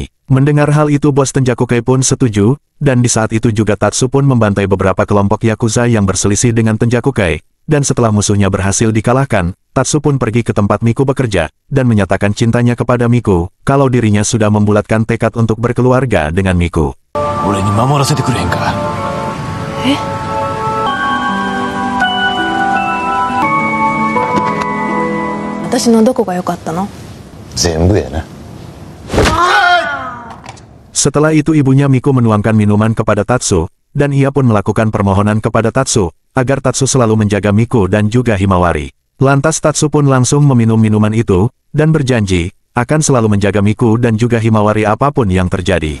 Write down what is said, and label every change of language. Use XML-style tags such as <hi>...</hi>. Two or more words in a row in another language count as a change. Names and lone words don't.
<id>Mendengar hal itu bos Tenjakukei pun setuju, dan di saat itu juga Tatsu pun membantai beberapa kelompok Yakuza yang berselisih dengan Tenjakukei, dan setelah musuhnya berhasil dikalahkan, Tatsu pun pergi ke tempat Miku bekerja, dan menyatakan cintanya kepada Miku, kalau dirinya sudah membulatkan tekad untuk berkeluarga dengan Miku.</id> <ja>俺に守らせてくれへんか。私のどこが良かったの？全部やな。</ja> <id>Setelah itu ibunya Miku menuangkan minuman kepada Tatsu, dan ia pun melakukan permohonan kepada Tatsu, agar Tatsu selalu menjaga Miku dan juga Himawari. Lantas Tatsu pun langsung meminum minuman itu, dan berjanji, akan selalu menjaga Miku dan juga Himawari apapun yang terjadi.</id>